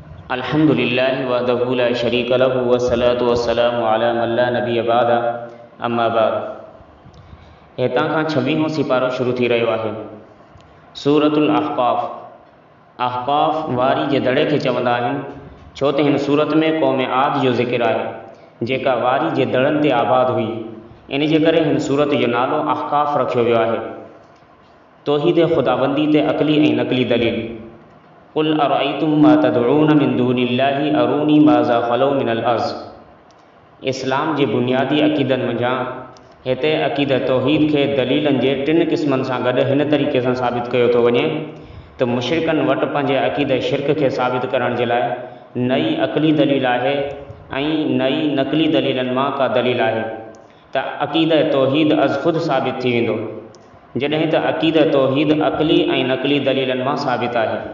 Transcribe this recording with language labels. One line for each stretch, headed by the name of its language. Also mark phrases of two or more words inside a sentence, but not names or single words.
Arabic: الحمد لله وحده لا شريك له والصلاة والسلام على من لا نبي بعد أما بعد.
Sindhi: हितां खां 26हों सिपारो शुरू थी रहियो आहे। सूरतुल अहक़ाफ़। अहक़ाफ़ वारी जे दड़े खे चवंदा आहिनि, छो त हिन सूरत में क़ौम आद जो ज़िक्र आहे जेका वारी जे दड़नि ते आबाद हुई। इन जे करे हिन सूरत जो नालो अहक़ाफ़ रखियो वियो आहे। तौहीद ख़ुदाबंदी ते अक़ली ऐं नक़ली दलील।
Arabic: قل أرأيتم ما تدعون من دون الله أروني ماذا خلوا من الأرض.
Sindhi: इस्लाम जे बुनियादी अक़ीदनि मंझां हिते अक़ीदत तौहीद खे दलीलनि जे 3 क़िस्मनि सां गॾु हिन तरीक़े सां साबित कयो थो वञे त मुशरिकनि वटि पंहिंजे अक़ीदत शिरक खे साबित करण जे लाइ नई अक़ली दलील आहे ऐं नई नक़ली दलीलनि मां का दलील आहे त अक़ीदत तौहीद
Persian: از خود
Sindhi: साबित थी वेंदो, जॾहिं त अक़ीदत तौहीद अक़ली ऐं नक़ली दलीलनि मां साबित आहे।